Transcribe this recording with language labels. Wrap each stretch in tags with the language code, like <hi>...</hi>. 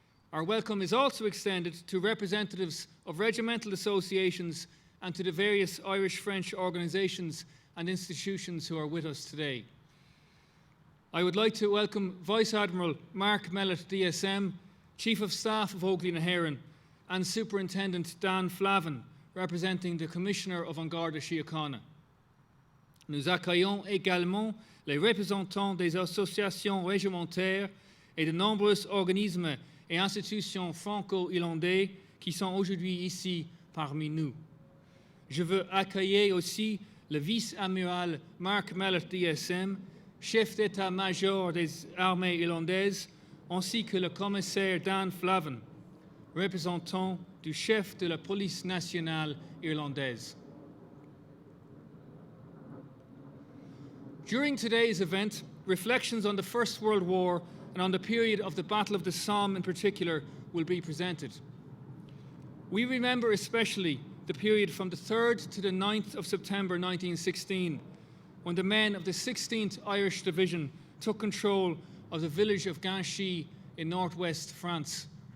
<en>Our welcome is also extended to representatives of regimental associations and to the various Irish-French organisations and institutions who are with us today. I would like to welcome Vice Admiral Mark Mellett, DSM, Chief of Staff of Oakley-na-Heron, and Superintendent Dan Flavin, representing the Commissioner of An Garda Síochána.</en> <fr>Nous accueillons également les représentants des associations réglementaires et de nombreux organismes et institutions franco-irlandais qui sont aujourd'hui ici parmi nous. Je veux accueillir aussi le vice-amiral Mark Mellett, DSM, chef d'état-major des armées irlandaises, ainsi que le commissaire Dan Flavin, représentant du chef de la police nationale irlandaise.</fr> <en>During today's event, reflections on the First World War and on the period of the Battle of the Somme in particular will be presented. We remember especially the period from the 3rd to the 9th of September 1916, when the men of the 16th Irish Division took control of the village of Ginchy in northwest France.</en>